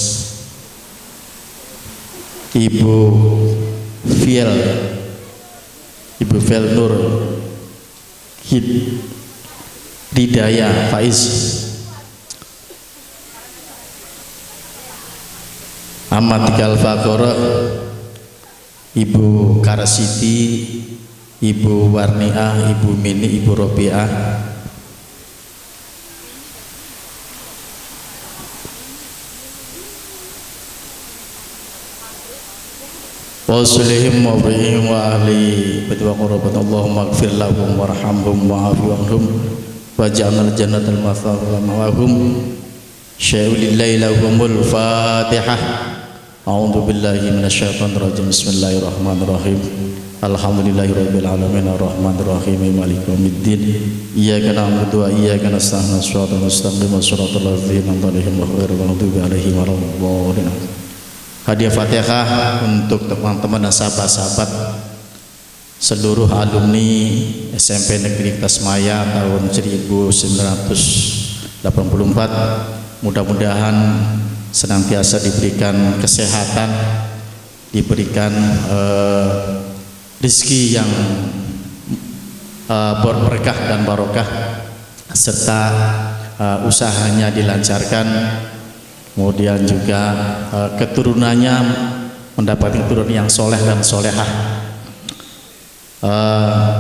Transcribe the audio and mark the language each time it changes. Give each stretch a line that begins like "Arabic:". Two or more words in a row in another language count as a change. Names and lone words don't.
Indonesian: Ibu Fiel Nur Hidayah Faiz, Ahmad Tikal Fakora, Ibu Karasiti, Ibu Warniah, Ibu Mini, Ibu Robiah,
Arabic: وصالحيهم وبهم وأهلي وقربات. اللهم اغفر لهم وارحمهم وعافهم واجعل الجنة المثوى معهم. شيء لله لهم الفاتحة. أعوذ بالله من الشيطان الرجيم. بسم الله الرحمن الرحيم. الحمد لله رب العالمين. الرحمن الرحيم. مالك يوم الدين. إياك نعبد وإياك نستعين. الصراط المستقيم. صراط الذين أنعمت عليهم غير المغضوب عليهم ولا الضالين.
Indonesian: Hadiah Fatihah untuk teman-teman dan sahabat-sahabat seluruh alumni SMP Negeri Tasmaya tahun 1984. Mudah-mudahan senantiasa diberikan kesehatan, diberikan rezeki yang berberkah dan barokah, serta usahanya dilancarkan, kemudian juga keturunannya mendapatkan keturunan yang soleh dan solehah.